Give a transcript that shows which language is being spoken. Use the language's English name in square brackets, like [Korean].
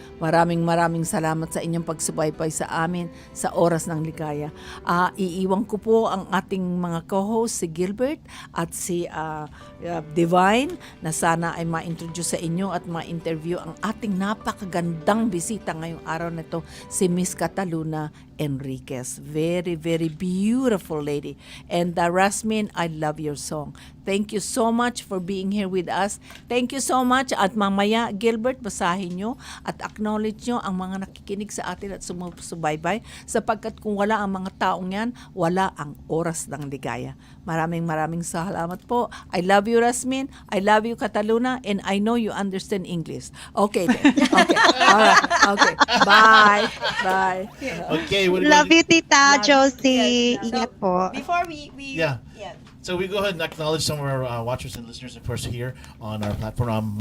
[Filipino] Maraming salamat sa inyong pagsubaybay sa amin sa Oras ng Ligaya. Iiwan ko po ang ating mga co-host, si Gilbert at si Divine, na sana ay ma-introduce sa inyo at ma-interview ang ating napakagandang bisita ngayong araw na ito, si Miss Kataluna Enriquez. [English] Very, very beautiful lady. And Rasmin, I love your song. Thank you so much for being here with us. Thank you so much. [Filipino] At mamaya, Gilbert, basahin nyo at acknowledge nyo ang mga nakikinig sa atin at sumusubaybay sapagkat kung wala ang mga taong yan, wala ang Oras ng Ligaya. Maraming salamat po. [English] I love you, Rasmin. I love you, Kataluna. And I know you understand English. Okay then. Okay. All right. Okay. Bye. Bye. Okay. Love you, Tita Josie. Yes. [Filipino] Ingat po. [English] Before we Yeah. yeah. So we go ahead and acknowledge some of our watchers and listeners, of course, here on our platform.